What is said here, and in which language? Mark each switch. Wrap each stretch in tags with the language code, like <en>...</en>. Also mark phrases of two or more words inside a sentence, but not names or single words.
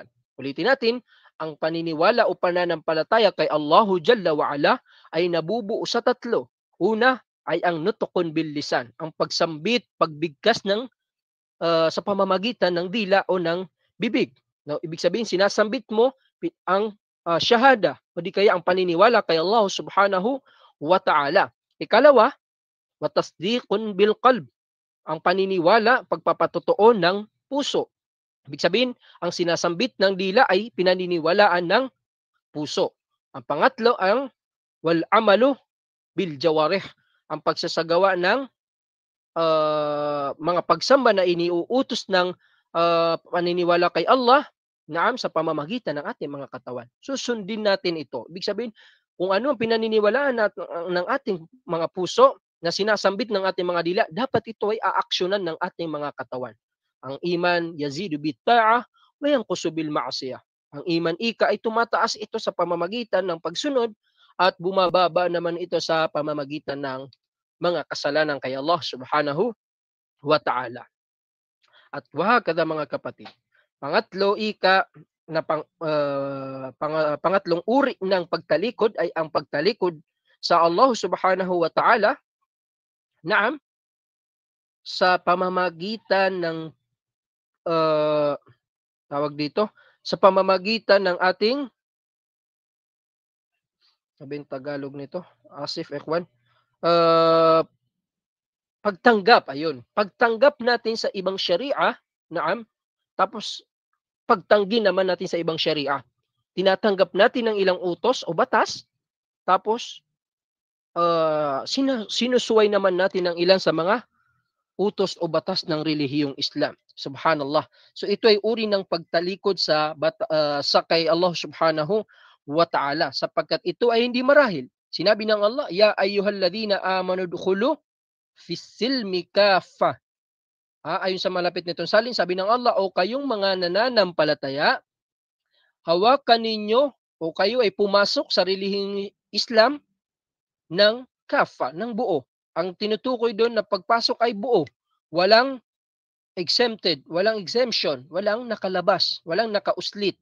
<tl>Ulitin natin, ang paniniwala o pananampalataya kay</tl> <ar>الله جل وعلا</ar> <tl>ay nabubuo sa tatlo. Una ay ang</tl> <ar>نطق باللسان,</ar> <tl>ang pagsambit, pagbigkas ng sa pamamagitan ng dila o ng bibig. Now, ibig sabihin sinasambit mo ang shahada o di kaya ang paniniwala kay</tl> <ar>الله سبحانه وتعالى. Ikalawa, وتصديق بالقلب,</ar> <tl>ang paniniwala, pagpapatotoo ng puso. Ibig sabihin, ang sinasambit ng dila ay pinaniniwalaan ng puso.</tl> <ar>Ang pangatlo ang والعمل بالجوارح,</ar> <tl>ang pagsasagawa ng mga pagsamba na iniuutos ng paniniwala kay Allah, naam, sa pamamagitan ng ating mga katawan. Susundin natin ito. Ibig sabihin, kung ano ang pinaniniwalaan ng ating mga puso na sinasambit ng ating mga dila, dapat ito ay aaksyonan ng ating mga katawan.</tl> <ar>Ang الإيمان يزيد بالطاعة وينقص بالمعصية.</ar> <tl>Ang iman ika ay tumataas ito sa pamamagitan ng pagsunod at bumababa naman ito sa pamamagitan ng mga kasalanan kay</tl> <ar>الله سبحانه وتعالى.</ar> <tl>At wahakada mga kapatid, pangatlo ika na pangatlong uri ng pagtalikod ay ang pagtalikod sa</tl> <ar>الله سبحانه وتعالى,</ar> <tl>naam, sa pamamagitan ng tawag dito, sa pamamagitan ng ating, sabihin Tagalog nito, Asif Ekwan, pagtanggap, ayun. Pagtanggap natin sa ibang syariah, naam, tapos pagtanggi naman natin sa ibang syariah. Tinatanggap natin ang ilang utos o batas, tapos sinusuway naman natin ang ilan sa mga utos o batas ng relihiyong Islam. Subhanallah. So ito ay uri ng pagtalikod sa kay</tl> <ar>الله سبحانه وتعالى,</ar> <tl>sapagkat ito ay hindi marahil.</tl> <ar>Sinabi ng Allah, يا أيها الذين آمنوا ادخلوا في السلم كافة.</ar> <tl>Ayon sa malapit nitong salin, sabi ng Allah, o kayong mga nananampalataya, hawakan ninyo o kayo ay pumasok sa relihiyong Islam ng kafa, ng buo. Ang tinutukoy doon na pagpasok ay buo. Walang exempted, walang exemption, walang nakalabas, walang nakauslit.</tl>